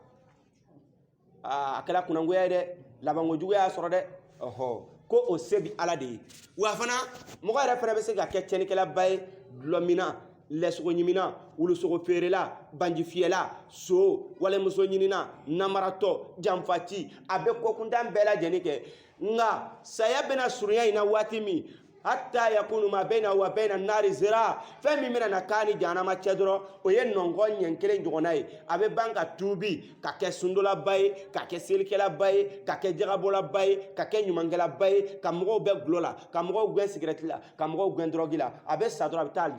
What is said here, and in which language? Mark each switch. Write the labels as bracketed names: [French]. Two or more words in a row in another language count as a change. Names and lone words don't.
[Bambara] a kɛra kunangoya ye dɛ labankojugu y'a sɔrɔ dɛ ko o se bi ala de ye wa fana mɔgɔ yɛrɛ fana bɛ se ka kɛ tiɲɛnikɛlaba ye dulɔmina lɛsogo ɲimina wulusogo feerela banji fiyɛla so walimuso ɲinina namaratɔ janfaci a bɛ kokuntan bɛɛ lajɛlen kɛ nka saya bɛna surunya in na waati min [Arabic] حتى يكون ما بين وبين النار [Bambara] zira fɛn min bɛna na k'a ni jahanama cɛ dɔrɔn o ye nɔnkɔn ɲɛ kelen ɲɔgɔnna ye a bɛ ban ka tuubi ka kɛ sundolaba ye ka kɛ selikɛlaba ye ka kɛ jagabɔlaba ye ka kɛ ɲumankɛlaba ye ka mɔgɔw bɛ gulɔ la ka mɔgɔw gɛn sigɛrɛti la ka mɔgɔw gɛn dɔrɔgi la a bɛ sa dɔrɔn a bɛ taa